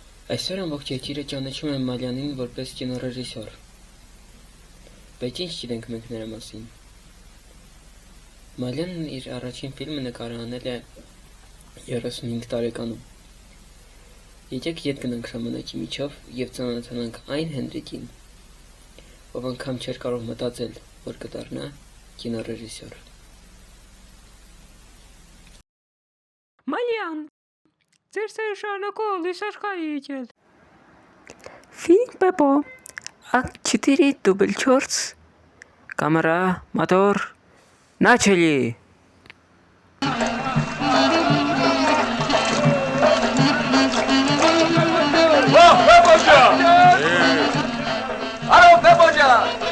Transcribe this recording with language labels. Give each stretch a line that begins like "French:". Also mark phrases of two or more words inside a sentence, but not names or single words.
Armenian: Այսօր ամբողջ երկիրը ճանաչում է Մալյանին որպես կինոռեժիսոր։ Բայց ինչ գիտենք մենք նրա մասին։ Մալյանն իր առաջին ֆիլմը նկարահանել է 35 տարեկանում։ Եկեք ետ գնանք ժամանակի միջով և ծանոթանանք այն Հենրիկին, ով անգամ չէր կարող մտածել, որ կդառնա կինոռեժիսոր։ Մալյան, ձեր սերը շարունակող լույս աշխարհի եկել։
Russian: Фильм Пепо. Акт 4, дубль 4. Камера, мотор. Начали! Алло, Пеподжа!